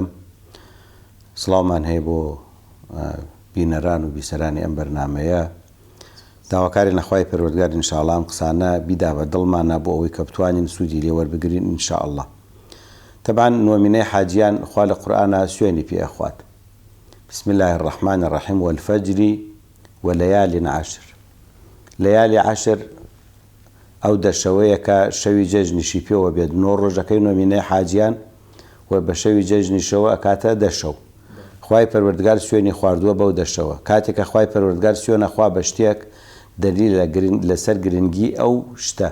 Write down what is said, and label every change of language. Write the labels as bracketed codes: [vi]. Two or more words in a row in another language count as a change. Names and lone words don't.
[ckb] سڵاومان هەیە بۆ بینەران و بیسەرانی ئەم بەرنامەیە داواکاری نەخوای پەروەردگار ئینشاءالله ئەم قسانە بیدا بە دڵمانە بۆ ئەوەی کە بتوانین سوودی لێ وەربگرین ئینشاءالله. طبعا نۆمینەی حاجیان خوا لە قورئانە سوێنی پێ ئەخوات. [ar] بسم الله الرحمن الرحيم والفجر وليال عشر. ليالي عشر [ckb] ئەو دەشەوەیە کە شەوی جەژنیشی پێوە بێت نۆ ڕۆژەکەی نۆمینەی حاجیان و بە شەوی جەژنیشەوە ئەکاتە دەشەو. خوای پەروەردگار سوێنی خواردووە بەو دەشەوە. کاتێکە خوای پەروەردگار سوێنەخوا بە شتێک دلیل لەسەر گرنگی ئەو شتە.